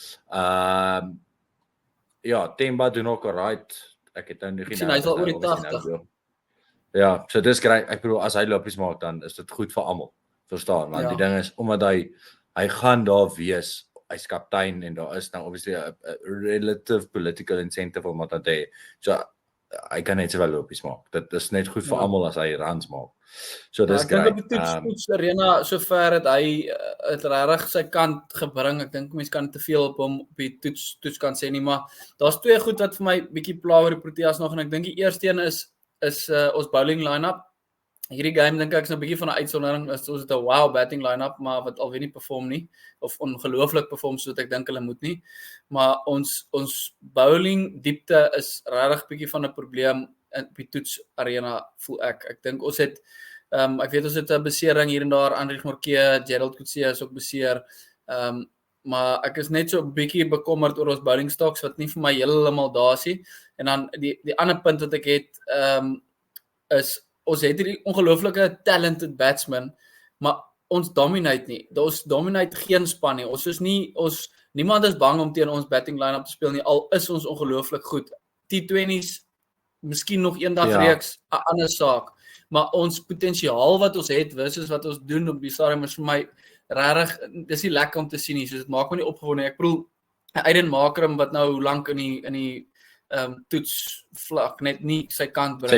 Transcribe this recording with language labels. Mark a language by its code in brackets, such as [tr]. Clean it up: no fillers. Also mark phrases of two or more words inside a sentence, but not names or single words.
[af] Ja, Themba doen ook alright. Ek het nou nie gesien hy's al oor die 80. Ja, so dis great. Ek bedoel as hy lopies maak dan is dit goed vir almal. Verstaan? Want die ding is omdat hy gaan daar wees. Hy's kaptein en daar is nou obviously 'n [en] relative political incentive [af] om dit te hê. So hy kan net sowel lopies maak. Dit is net goed vir almal as hy runs maak. So dis great. Ek dink op die toetsarena sover het hy het regtig sy kant gebring. Ek dink mense kan te veel op hom op die toets kan sê nie, maar daar's 2 goed wat vir my bietjie pla oor die Proteas nog en ek dink die eerste een is ons [en] bowling line-up. [af] Hierdie game dink ek is nou 'n bietjie van 'n uitsondering. Ons het 'n [en] wow batting line-up, [af] maar wat alweer nie perform nie of ongelooflik perform soos ek dink hulle moet nie. Maar ons bowling diepte is regtig bietjie van 'n probleem op die toetsarena voel ek. Ek dink ons het ek weet ons het 'n besering hier en daar, Andrieg Morkee, Gerald Coetzee is ook beseer. Maar ek is net so 'n bietjie bekommerd oor ons [en] bowling stocks [af] wat nie vir my heeltemal daar is nie. En dan die ander punt wat ek het is ons het hierdie ongelooflike [en] talented batsman, [af] maar ons dominate nie. Ons dominate geen span nie. Niemand is bang om teen ons [en] batting line-up [af] te speel nie. Al is ons ongelooflik goed. T20s, miskien nog eendag reeks, 'n ander saak. Maar ons potensiaal wat ons het versus wat ons doen op die stadium is vir my regtig dis nie lekker om te sien nie. So dit maak my nie opgewonde. Ek bedoel Aiden Markram wat nou lank in die toetsvlak net nie sy kant bring nie.